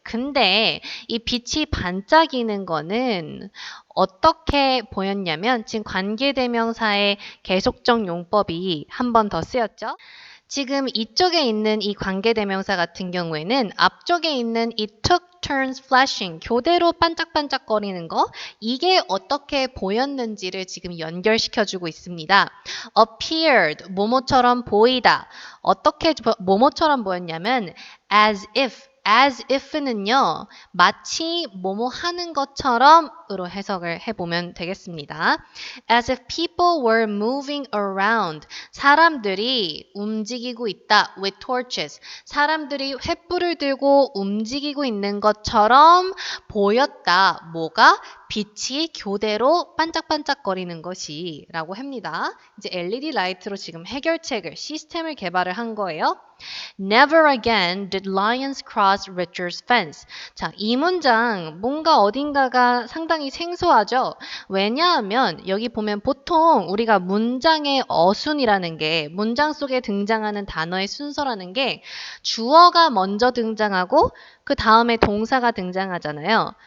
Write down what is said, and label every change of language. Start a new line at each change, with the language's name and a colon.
Korean: 근데 이 빛이 반짝이는 거는 어떻게 보였냐면 지금 관계대명사의 계속적 용법이 한 번 더 쓰였죠. 지금 이쪽에 있는 이 관계대명사 같은 경우에는 앞쪽에 있는 이
English: took turns flashing,
Korean: 교대로 반짝반짝거리는 거, 이게 어떻게 보였는지를 지금 연결시켜주고 있습니다. appeared, 뭐뭐처럼 보이다. 어떻게 뭐뭐처럼 보였냐면 as if는요, 마치 뭐뭐 하는 것처럼으로 해석을 해보면 되겠습니다.
English: As if people were moving around,
Korean: 사람들이 움직이고 있다.
English: with torches,
Korean: 사람들이 횃불을 들고 움직이고 있는 것처럼 보였다. 뭐가? 빛이 교대로 반짝반짝거리는 것이 라고 합니다. 이제 LED 라이트로 지금 해결책을, 시스템을 개발을 한 거예요.
English: Never again did lions cross Richard's fence.
Korean: 자, 이 문장 뭔가 어딘가가 상당히 생소하죠? 왜냐하면 여기 보면 보통 우리가 문장의 어순이라는 게, 문장 속에 등장하는 단어의 순서라는 게 주어가 먼저 등장하고 그 다음에 동사가 등장하잖아요.